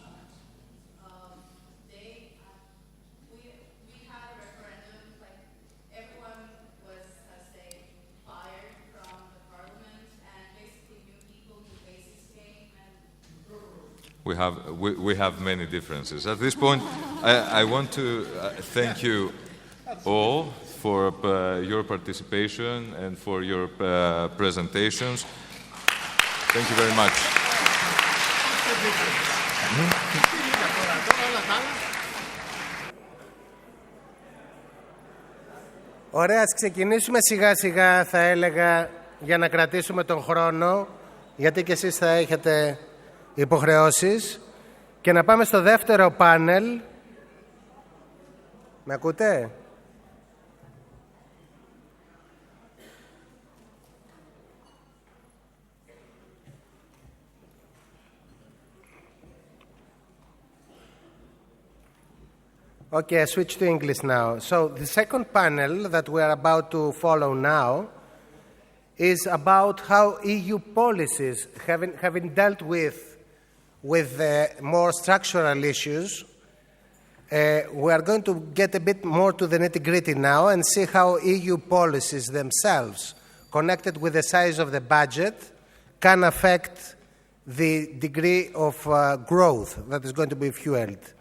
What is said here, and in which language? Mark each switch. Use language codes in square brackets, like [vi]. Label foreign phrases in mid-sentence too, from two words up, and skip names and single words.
[en] We have many differences. At this point, I want to thank you all for your participation and for your presentations. Thank you very much. [el] Ωραία, ας ξεκινήσουμε σιγά σιγά, θα έλεγα, για να κρατήσουμε τον χρόνο, γιατί και εσείς θα έχετε υποχρεώσεις, και να πάμε στο δεύτερο πάνελ. Με ακούτε? [en] Okay, I switch to English now. So the second panel that we are about to follow now is about how EU policies, having dealt with more structural issues, we are going to get a bit more to the nitty-gritty now and see how EU policies themselves, connected with the size of the budget, can affect the degree of growth that is going to be fueled.